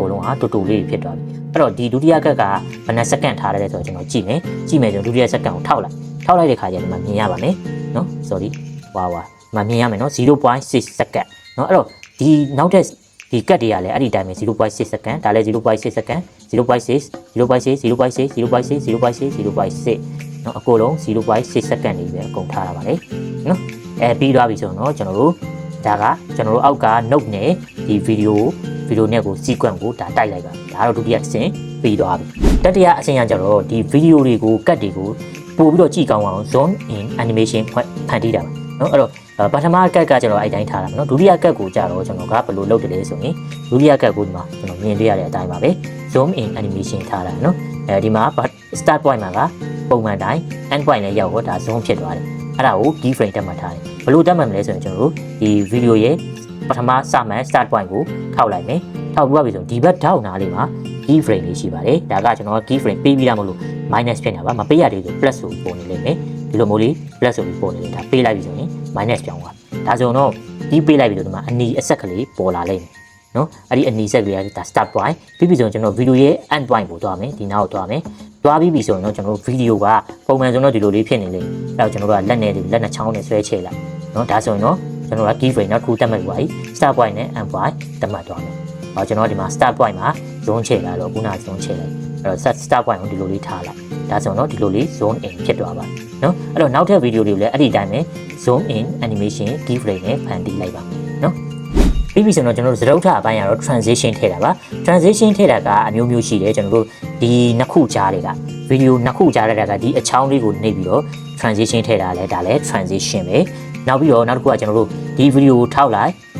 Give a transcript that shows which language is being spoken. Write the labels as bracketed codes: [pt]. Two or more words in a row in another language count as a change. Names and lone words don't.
[my] ကုန်လုံးဟာတူတူလေးဖြစ်သွားပြီအဲ့တော့ဒီဒုတိယကတ်ကဘယ်နှစ်စက္ကန့်ထားလဲဆိုတော့ကျွန်တော်ကြည့်မယ်ဆိုဒုတိယစက္ကန့်ကိုထောက်လိုက်တဲ့ခါကျရင်ဒီမှာမြင်ရပါမယ်နော် sorry ဝါမမြင်ရမယ်နော် 0.6 စက္ကန့်နော်အဲ့တော့ဒီနောက်ထပ်ဒီကတ်တွေကလည်းအဲ့ဒီတိုင်းပဲ 0.6 စက္ကန့်ဒါလည်း 0.6 စက္ကန့် 0.6 နော်အကုန်လုံး 0.6 စက္ကန့်နေပဲအကုန်ထားရပါလေနော်ပြီးသွားပြီဆိုတော့ကျွန်တော်တို့ဒါကကျွန်တော်တို့အောက်က note နဲ့ဒီ video နဲ့ကို sequence ကိုဒါတိုက်လိုက်ပါဒါတော့ဒုတိယအဆင့်ပြီးသွားပြီတတိယအဆင့်ကကျတော့ဒီ video တွေကိုကတ်တွေကိုပို့ပြီးတော့ကြည့်ကောင်းအောင် [en] zoom in animation [my] ဖန်တီးတာပါနော်အဲ့တော့ပထမကတ်ကကျွန်တော်အဲ့တိုင်းထားတာနော်ဒုတိယကတ်ကိုကြတော့ကျွန်တော်ကဘယ်လိုလုပ်တယ်လဲဆိုရင်ဒုတိယကတ်ကိုဒီမှာကျွန်တော်မြင်တွေ့ရတဲ့အတိုင်းပါပဲ [en] zoom in animation [my] ထားတာနော်ဒီမှာ [en] start point [my] မှာကပုံ မှန်တိုင်း [en] end point [my] နဲ့ရောက်တော့ဒါ zoom ဖြစ်သွားတယ်အဲ့ဒါကို keyframe တက်မှတ်ထားတယ်ဘယ်လိုတက်မှတ်မလဲဆိုရင်ကျွန်တော်တို့ဒီ video ရဲ့ပထမစမှန် [en] start point [my] ကိုထောက်လိုက်မယ်ထောက်ပြီးပြီဆိုဒီဘက်ထောက်နာလေးမှာ keyframe လေးရှိပါတယ်ဒါကကျွန်တော်က keyframe ပေးပြီးတာမလို့ minus ဖြစ်နေတာပါမပေးရသေးဘူး plus ဆိုပုံနေ လိမ့်မယ်ဒီလိုမျိုးလေး plus ဆိုပြီးပုံနေတယ်ဒါပေးလိုက်ပြီဆိုရင် minus ပြောင်းသွားဒါဆိုတော့ဒီပေးလိုက်ပြီဆိုဒီမှာအနီအဆက်ကလေးပေါ်လာလိမ့်မယ်နော်အဲ့ဒီအနီဆက်ကလေးကဒါ start point ပြီးပြီဆိုရင်ကျွန်တော် video ရဲ့ [en] end point [my] ကိုတွား မယ်ဒီနားကိုတွားမယ်တွားပြီးပြီဆိုရင်တော့ကျွန်တော်တို့ video ကပုံမှန်ဆိုတော့ဒီလိုလေးဖြစ်နေလိမ့်အဲ့တော့ကျွန်တော်တို့ကလက်နဲ့ချောင်းနဲ့ဆွဲချဲလိုက်နော်ဒါဆိုရင်တော့ကျွန်တော်က keyframe နောက်တစ်ခုတက်မှတ်ပြီးပါပြီ start point နဲ့ [en] end point [my] တက်မှတ်သွားမယ်ကျွန်တော်ဒီမှာ [en] start point [my] မှာ zone ချဲလာတော့ခုန zone ချဲလိုက်အဲ့တော့ [en] start point [my] ကိုဒီလိုလေးထားလိုက်ဒါဆိုတော့ဒီလိုလေး [en] zone in [my] ဖြစ်သွားပါနော်အဲ့တော့နောက်ထပ် video တွေကိုလည်းအဲ့ဒီတိုင်းပဲ [en] zoom in animation keyframe [my] နဲ့ဖန်တီးလိုက်ပါနော်ပြီးပြီဆိုတော့ကျွန်တော်တို့စတုထအပိုင်းကတော့ transition ထည့်တာပါ transition ထည့်တာကအမျိုးမျိုးရှိတယ်ကျွန်တော်တို့ဒီနှစ်ခုကြားတွေက video နှစ်ခုကြားတဲ့ကဒီအချောင်းလေးကိုနှိပ်ပြီးတော့ transition ထည့်တာလဲဒါလဲ transition ပဲနောက်ပြီးတော့နောက်တစ်ခုကကျွန်တော်တို့ဒီ video ကိုထောက်လိုက်